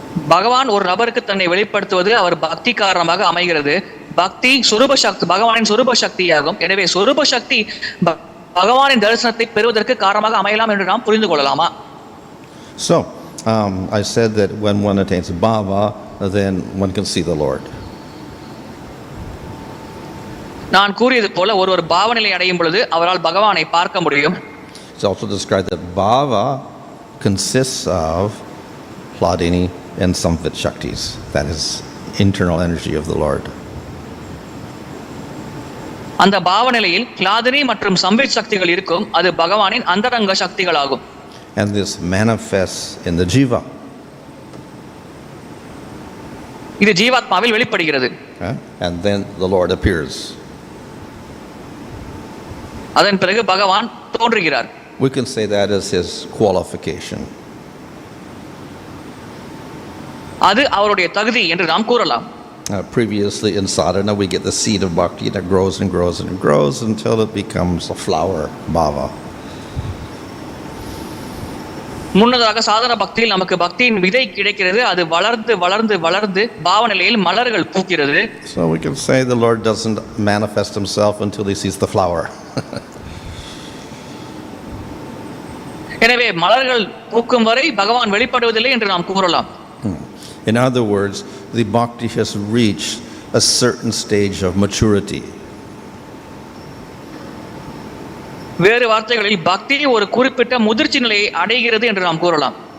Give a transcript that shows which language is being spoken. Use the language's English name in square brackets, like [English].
[Tamil] பகவான் ஒரு நபருக்கு தன்னை வெளிப்படுத்துவது அவர் பக்தி காரணமாக அமைகிறது. பக்தி சொரூப சக்தி, பகவானின் சொரூப சக்தியாகும். எனவே சொரூப சக்தி பகவானின் தரிசனத்தை பெறுவதற்கு காரணமாக அமையலாம் என்று நாம் புரிந்து கொள்ளலாமா? [English] So, I said that when one attains bhava, then one can see the Lord. [Tamil] நான் கூறியது போல ஒருவர் பாவநிலை அடையும் பொழுது அவரால் பகவானை பார்க்க முடியும். [English] It's also described that bhava consists of hladini and samvit shaktis. That is internal energy of the Lord. [Tamil] அந்த பாவநிலையில் கிளாதினி மற்றும் சம்வித் சக்திகள் இருக்கும். அது பகவானின் அந்தரங்க சக்திகளாகும். [English] And this manifests in the jiva. [Tamil] இது ஜீவாத்மாவில் வெளிப்படுகிறது. [English] And then the Lord appears. [Tamil] அதன் பிறகு பகவான் தோன்றுகிறார். [English] We can say that is his qualification. [Tamil] அது அவருடைய தகுதி என்று நாம் கூறலாம். [English] Previously in sadhana, we get the seed of bhakti that grows and grows and grows until it becomes a flower, bhava. [Tamil] முன்னதாக சாதன பக்தியில் நமக்கு பக்தியின் விதை கிடைக்கிறது. அது வளர்ந்து வளர்ந்து வளர்ந்து பாவ நிலையில் மலர்கள் பூக்கிறது. [English] So we can say the Lord doesn't manifest himself until he sees the flower. [Tamil] எனவே மலர்கள் பூக்கும் வரை பகவான் வெளிப்படுவதில்லை என்று நாம் கூறலாம். [English] In other words, the bhakti has reached a certain stage of maturity. [Tamil] வேறு வார்த்தைகளில் பக்தி ஒரு குறிப்பிட்ட முதிர்ச்சி நிலையை அடைகிறது என்று நாம் கூறலாம்.